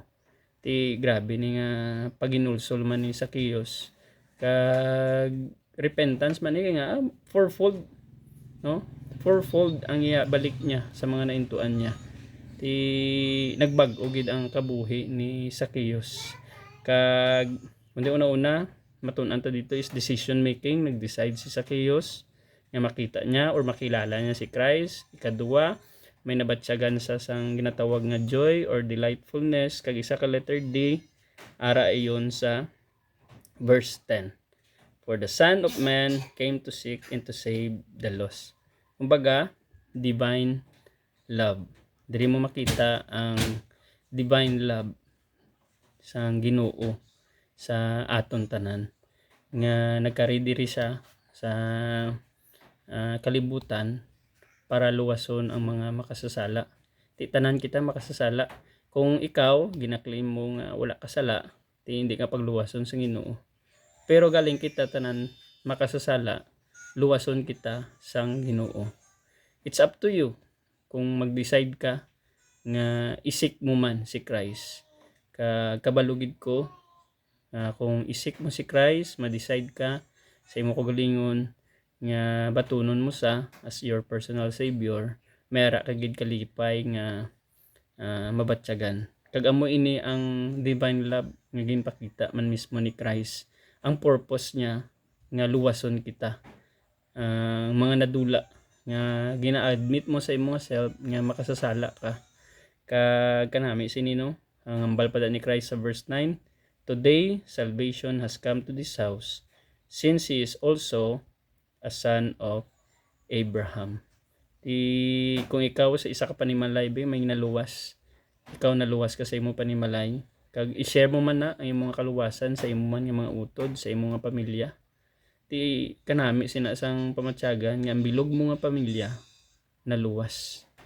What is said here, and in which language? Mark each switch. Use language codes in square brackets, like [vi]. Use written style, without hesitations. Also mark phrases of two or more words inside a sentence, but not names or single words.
[hil] Ti grabe ni nga paginulsol man ni Zacchaeus, kag repentance man ni nga fourfold, no? Fourfold ang balik niya sa mga naintuan niya. Ti nagbag-o gid ang kabuhi ni Zacchaeus. Kag kundi una-una matun-an ta dito is [en] decision making. [hil] Nag-decide si Zacchaeus nga makita niya or makilala niya si Christ. Ikaduwa, may nabatyagan sa sang ginatawag nga [en] joy or delightfulness. [hil] Kag isa ka [en] letter D, [hil] ara iyon sa verse 10. [en] For the Son of Man came to seek and to save the lost. [hil] Kumbaga, [en] divine love. [hil] Diri mo makita ang [en] divine love [hil] sa Ginoo sa aton tanan, nga nagkari diri siya sa kalibutan para luwason ang mga makasasala. Ti tanan kita makasasala. Kung ikaw ginaklaim mo nga wala ka sala, ti hindi ka pagluwason sa Ginoo. Pero galing kita tanan makasasala, luwason kita sang Ginoo. [en] It's up to you [hil] kung mag-decide ka nga isik mo man si Christ. Kabalugid ko, kung isik mo si Christ, ma-decide ka sa imo kagalingon nga batunon mo sa [en] as your personal savior, [hil] mayara ka gid kalipay nga mabatyagan. Kag amo ini ang divine love nga ginpakita man mismo ni Christ. Ang purpose niya nga luwason kita. Mga nadula nga gina-admit mo sa imong self nga makasasala ka. Kag kanami sinino ang hambal pada ni Christ sa verse 9, [en] "Today salvation has come to this house, since he is also a son of Abraham." [hil] Kung ikaw sa isa ka panimalay ba may naluwas, ikaw naluwas ka sa imong panimalay, kag i-share mo man na ang imong kaluwasan sa imong man nga mga utod, sa imong nga pamilya. Ti kanami sinasang pamatyagan nga ang bilog mo nga pamilya naluwas.